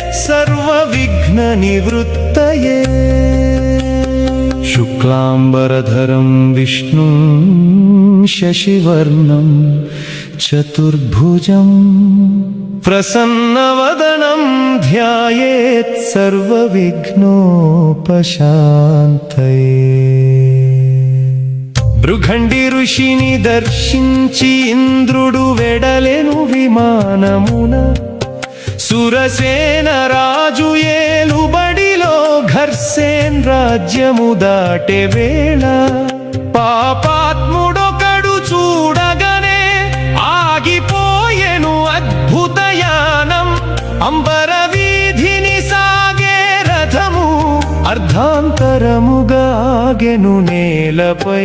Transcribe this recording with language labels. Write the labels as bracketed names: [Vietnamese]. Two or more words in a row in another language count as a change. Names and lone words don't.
[Sanskrit] सर्वविघ्ननिवृत्तये शुक्लाम्बरधरं विष्णुं शशिवर्णं चतुर्भुजं प्रसन्नवदनं ध्यायेत् सर्वविघ्नोपशान्तये [Telugu] భృగండి ఋషిని దర్శించి ఇంద్రుడు వెడలెను విమానమున సురసేన రాజు ఏలుబడిలో ఘర్సేన్ రాజ్యము దాటె వేళ పాపాత్ముడొకడు చూడగనే ఆగిపోయెను అద్భుతయానం అంబర వీధిని సాగే రథము అర్ధాంతరముగా ఆగెను నేలపై